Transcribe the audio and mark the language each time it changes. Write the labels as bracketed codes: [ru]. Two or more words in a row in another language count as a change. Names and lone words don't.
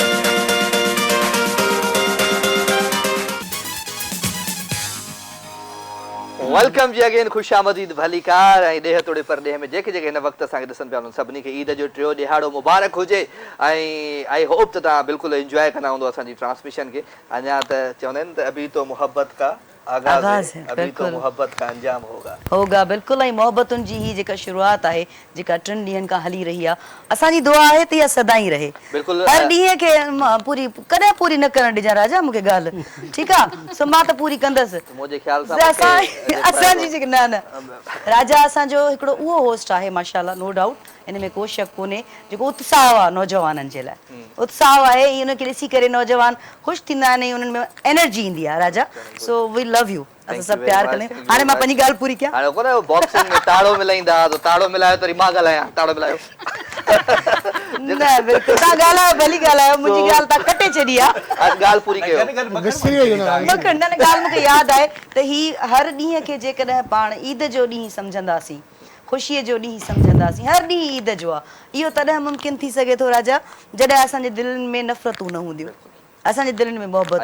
[sd] जी अगेन खुश आमदीद भली कार ऐं ॾेह तोड़े पर ॾेह में जेके जेके हिन वक़्तु असांखे ॾिसनि पिया उन्हनि सभिनी खे ईद जो टियों ॾिहाड़ो मुबारक हुजे ऐं [en] I hope [sd] त तव्हां बिल्कुलु इंजॉय कंदा हूंदो असांजी ट्रांसमिशन खे अञा त चवंदा आहिनि त [ur] ابھی تو محبت کا آغاز ہے ابھی تو محبت کا انجام ہوگا [sd] बिल्कुलु ऐं मोहबतुनि जी ही जेका शुरूआत आहे जेका 3 ॾींहंनि खां हली रही आहे असांजी दुआ आहे त इहा सदाई रहे बिल्कुलु हर ॾींहं खे पूरी कॾहिं पूरी न करणु ॾिजां राजा मूंखे ॻाल्हि ठीकु आहे सो मां त पूरी कंदसि मुंहिंजे ख़्याल सां असांजी जेकी न न राजा असांजो हिकिड़ो उहो होस्ट आहे माशाल्लाह [en] no doubt [sd] इन में को शक कोन्हे जेको उत्साह आहे नौजवाननि जे लाइ उत्साह आहे ऐं उनखे ॾिसी करे नौजवान ख़ुशि थींदा आहिनि ऐं उन्हनि में एनर्जी ईंदी आहे राजा [en] so we love you [sd] असां सभु प्यार कंदा आहियूं हाणे मां पंहिंजी ॻाल्हि पूरी कयां हाणे कोन बॉक्सिंग में ताड़ो मिलाईंदा त ताड़ो मिलायो त वरी मां ॻाल्हायां ताड़ो मिलायो न बिल्कुलु तव्हां ॻाल्हायो भली ॻाल्हायो मुंहिंजी ॻाल्हि तव्हां कटे छॾी आहे ॻाल्हि पूरी कयो न ॻाल्हि मूंखे यादि आहे त ही हर ॾींहं खे जेकॾहिं पाण ईद जो ॾींहुं सम्झंदासीं ख़ुशीअ जो ॾींहुं सम्झंदासीं हर ॾींहुं ईद जो आहे इहो तॾहिं मुमकिन थी सघे थो राजा जॾहिं असांजे दिलनि में नफ़रतूं न हूंदियूं असांजे दिलनि में मोहबत